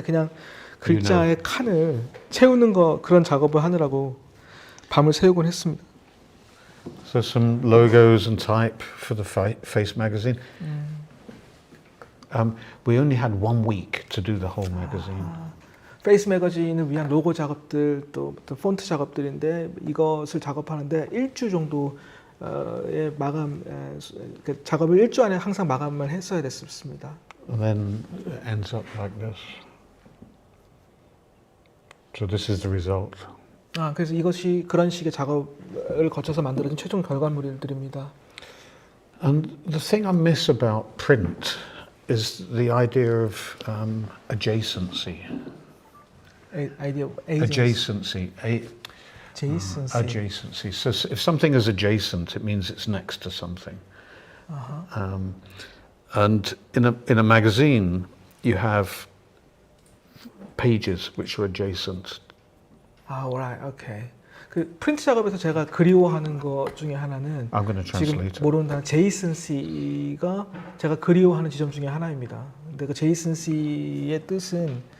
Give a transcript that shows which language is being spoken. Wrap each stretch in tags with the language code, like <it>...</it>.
<ko>그냥 글자의 칸을 채우는 거 그런 작업을 하느라고 밤을 새우곤 했습니다.</ko> <en>So some logos and type for the Face magazine. We only had 1 week to do the whole magazine. 페이스 매거진을 위한 로고 작업들 또 폰트 작업들인데 이것을 작업하는데 일주 정도의 마감 작업을 일주 안에 항상 마감을 했어야 됐습니다. And then it ends up like this. So this is the result. 그래서 이것이 그런 식의 작업을 거쳐서 만들어진 최종 결과물들입니다. And the thing I miss about print is the idea of adjacency. Idea of agency. Adjacency. Adjacency. Adjacency. So if something is adjacent, it means it's next to something. And in a magazine, you have pages which are adjacent. right, okay.</en> <ko>그 프린트 작업에서 제가 그리워하는 것 중에 하나는</ko> <en>I'm going to</en> <ko>지금</ko> <en>translate it.</en> <ko>모르는 단어 제이슨시가 제가 그리워하는 지점 중에 하나입니다. 근데 그 제이슨시의 뜻은</ko>